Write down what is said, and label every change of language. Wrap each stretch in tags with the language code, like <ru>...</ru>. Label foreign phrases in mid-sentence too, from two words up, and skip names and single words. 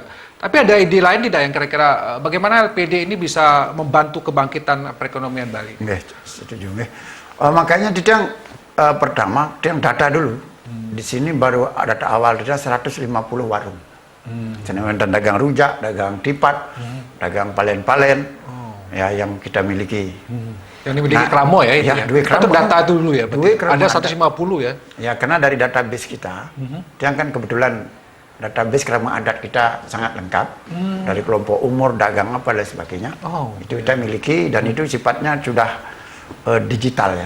<id>Tapi ada ide lain tidak yang kira-kira bagaimana LPD ini bisa membantu kebangkitan perekonomian Bali? Setuju. Makanya di yang pertama, yang data dulu. Di sini baru data awal data 150 warung. Dan dagang rujak, dagang tipat, dagang palen-palen, ya yang kita miliki. Yang dimiliki Kramo ya itu ya. Itu data dulu ya. Ada 150 ya. Ya karena dari database kita, yang kan kebetulan database Kramo adat kita sangat lengkap dari kelompok umur, dagang apa dan sebagainya. Itu kita miliki dan itu sifatnya sudah digital ya.</id>